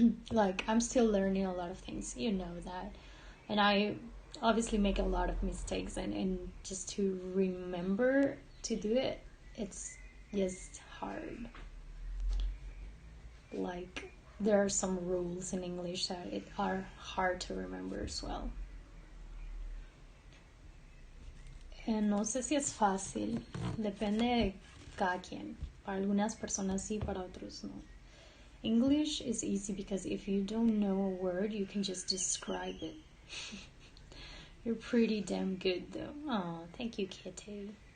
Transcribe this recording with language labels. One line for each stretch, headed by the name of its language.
English: Like, I'm still learning a lot of things, you know that. And I obviously make a lot of mistakes, and just to remember to do it, it's just hard. Like, there are some rules in English that are hard to remember as well.
Spanish: No sé si es fácil, depende de cada quien. Para algunas personas sí, para otros no.
English: English is easy because if you don't know a word, you can just describe it. You're pretty damn good though. Oh, thank you, Kitty.